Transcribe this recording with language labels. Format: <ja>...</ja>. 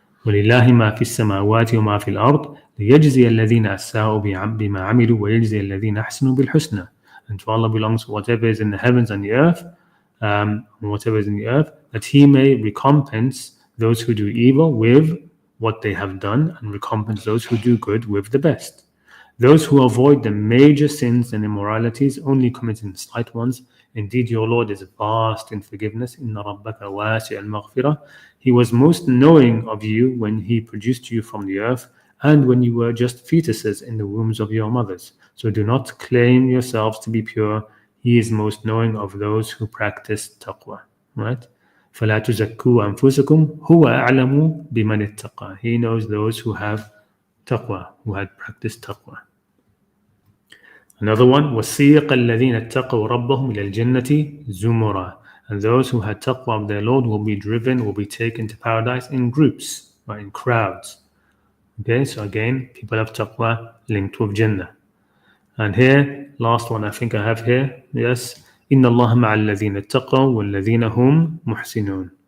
<ar>ولله ما في السماوات وما في الأرض ليجزي الذين أساءوا بما عملوا ويجزي الذين أحسنوا بالحسنى.</ar> <en>And to Allah belongs whatever is in the heavens and the earth, whatever is in the earth, that He may recompense those who do evil with what they have done and recompense those who do good with the best. Those who avoid the major sins and immoralities, only committing the slight ones, indeed your Lord is vast in forgiveness.</en> <ar>Inna rabbaka wasi' al-maghfirah.</ar> <en>He was most knowing of you when He produced you from the earth and when you were just fetuses in the wombs of your mothers. So do not claim yourselves to be pure. He is most knowing of those who practice taqwa. Right?</en> <ar>فَلَا تُزَكُّوا أَنفُسَكُمْ هُوَ أَعْلَمُ بِمَنِ اتَّقَى.</ar> <en>He knows those who have taqwa, who had practiced taqwa. Another one,</en> <ar>وَسِيقَ الَّذِينَ اتَّقَوْا رَبَّهُمْ إِلَى الْجَنَّةِ زُمُرًا.</ar> <en>And those who had taqwa of their Lord will be driven, will be taken to paradise in groups, right, in crowds. Okay, so again, people have taqwa linked with Jannah. And here, last one I think I have here, yes,</en> <ar>إِنَّ اللَّهَ مَعَ الَّذِينَ اتَّقَوْا وَالَّذِينَ هُمْ مُحْسِنُونَ.</ar>